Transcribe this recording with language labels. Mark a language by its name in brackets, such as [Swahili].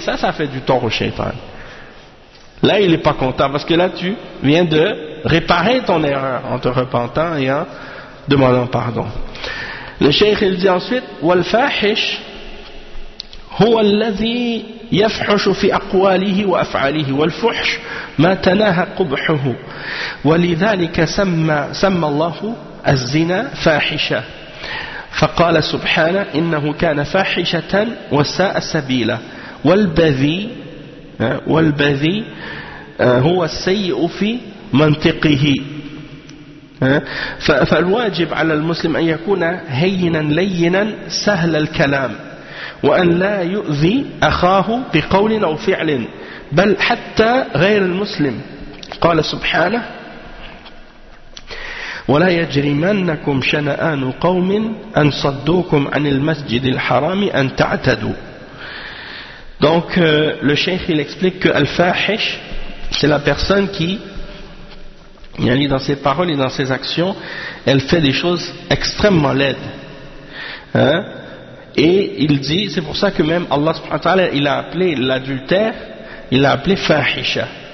[French] Ça fait du tort au shaitan. Là, il n'est pas content, parce que là, tu viens de réparer ton erreur en te repentant et en demandant pardon. Le cheikh, il dit ensuite, [Arabic] والفاحش هو الذي يفحش في أقواله وأفعاله والفحش ما تناهى قبحه ولذلك سمى الله الزنا فاحشة فقال سبحانه إنه كان فاحشة وساء سبيلا والبذي هو السيء في منطقه. فالواجب على المسلم أن يكون هينا لينا سهل الكلام وأن لا يؤذي أخاه بقول أو فعل بل حتى غير المسلم. قال سبحانه ولا يجرمنكم شنآن قوم أن صدوكم عن المسجد الحرام أن تعتدوا. [French] Donc le cheikh il explique que al-fahish c'est la personne qui dans ses paroles et dans ses actions elle fait des choses extrêmement laides, hein? Et il dit, c'est pour ça que même Allah subhanahu wa ta'ala il a appelé l'adultère, il l'a appelé fahisha.